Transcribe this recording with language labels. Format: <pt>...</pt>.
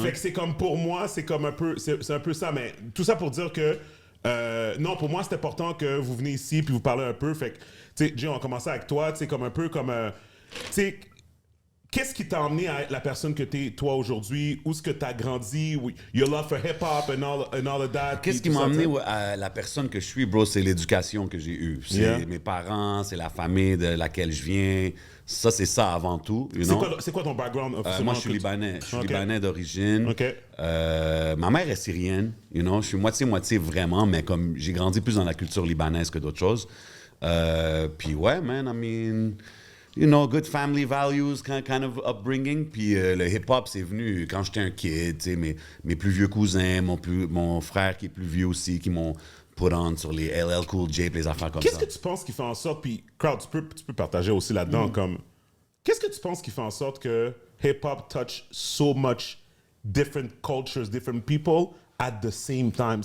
<fr>Fait que c'est comme, pour moi, c'est comme un peu, c'est un peu ça. Mais tout ça pour dire que, non, pour moi, c'est important que vous venez ici puis vous parlez un peu. Fait que, tu sais, Jay, on va commencer avec toi, tu sais, comme un peu comme, tu sais, qu'est-ce qui t'a amené à être la personne que t'es, toi, aujourd'hui? Où est-ce que t'as grandi?</fr> <en>Your love for hip-hop and all of that?</en> <fr>Qu'est-ce qui m'a amené à la personne que je suis, bro? C'est l'éducation que j'ai eue. C'est mes parents, c'est la famille de laquelle je viens. Ça, c'est ça avant tout. C'est quoi ton background officiellement? Moi, je suis libanais. Je suis Okay. libanais d'origine. OK. Ma mère est syrienne. Je suis moitié-moitié vraiment, mais comme j'ai grandi plus dans la culture libanaise que d'autres choses. Puis ouais, man,</fr> <en>I mean... good family values, kind of upbringing.</en> <fr>Puis le hip-hop, c'est venu quand j'étais un kid. Mes plus vieux cousins, mon frère qui est plus vieux aussi, qui m'ont</fr> <en>put on</en> <fr>sur les LL Cool J, les affaires comme Qu'est-ce ça. que tu penses qui fait en sorte, puis Crowd, tu peux partager aussi là-dedans, comme... Qu'est-ce que tu penses qui fait en sorte que</fr> <en>hip-hop touch so much different cultures, different people at the same time?</en>